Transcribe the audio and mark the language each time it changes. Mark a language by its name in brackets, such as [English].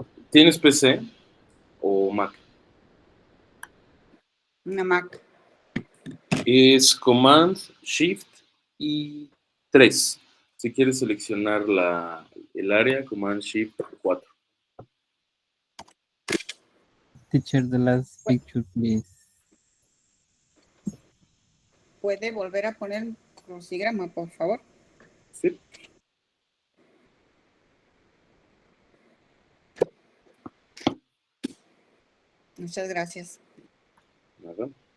[Spanish] ¿Tienes PC o Mac? Una Mac. Es Command, Shift y 3. Si quieres seleccionar el área, Command, Shift 4. [English] Teacher, the last picture, please. [Spanish] ¿Puede volver a poner crucigrama, por favor? Sí. Muchas gracias. Nada.